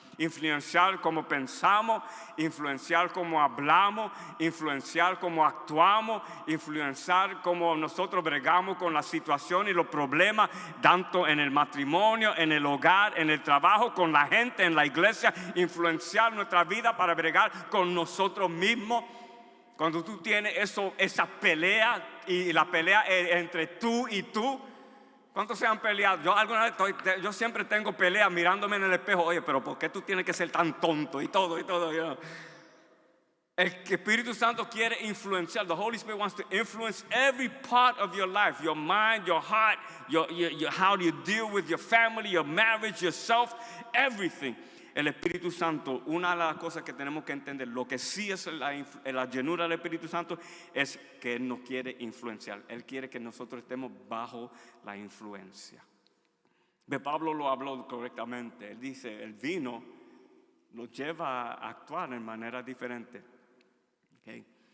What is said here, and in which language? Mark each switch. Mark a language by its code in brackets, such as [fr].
[es] Influenciar cómo pensamos, influenciar cómo hablamos, influenciar cómo actuamos, influenciar cómo nosotros bregamos con la situación y los problemas, tanto en el matrimonio, en el hogar, en el trabajo, con la gente, en la iglesia, influenciar nuestra vida para bregar con nosotros mismos. Cuando tú tienes esa pelea y la pelea es entre tú y tú. ¿Cuántos se han peleado? Yo siempre tengo peleas mirándome en el espejo. Oye, pero ¿por qué tú tienes que ser tan tonto? Y todo. El Espíritu Santo quiere influenciar. [en] The Holy Spirit wants to influence every part of your life. Your mind, your heart, how do you deal with your family, your marriage, yourself, everything. [es] El Espíritu Santo, una de las cosas que tenemos que entender, lo que sí es la llenura del Espíritu Santo, es que Él nos quiere influenciar. Él quiere que nosotros estemos bajo la influencia. Pablo lo habló correctamente. Él dice, el vino nos lleva a actuar en manera diferente. ¿Okay?